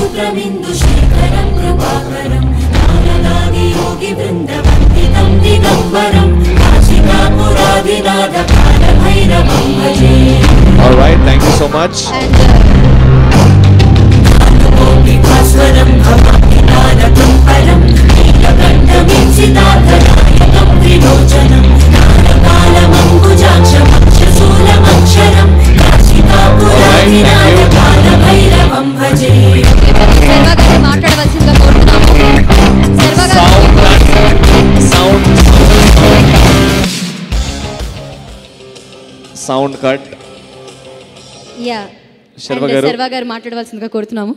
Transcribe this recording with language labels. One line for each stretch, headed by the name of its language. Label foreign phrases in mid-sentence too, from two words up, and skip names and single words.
Sanskrit: नीलमिन्दुशेखरं कृपाकरं ज्ञाननादियोगिवृन्दवन्दितं दिगम्बरं काशिकापुरादिनाथकालभैरवं भजे.
English: All right, thank you so much.
Sanskrit: भास्वरं भवाभितारकं परं नीलकण्ठमीप्सितार्थनायकं त्रिलोचनं कालकालमङ्कुजाक्षमक्षशूलमक्षरं काशिकापुरादिनाथकालभैरवं भजे.
Telugu: మాట్లాడవలసిందిగా కోరుతున్నాము. సౌండ్ కట్. యా శర్వ గారు శర్వ గారు మాట్లాడవలసిందిగా కోరుతున్నాము.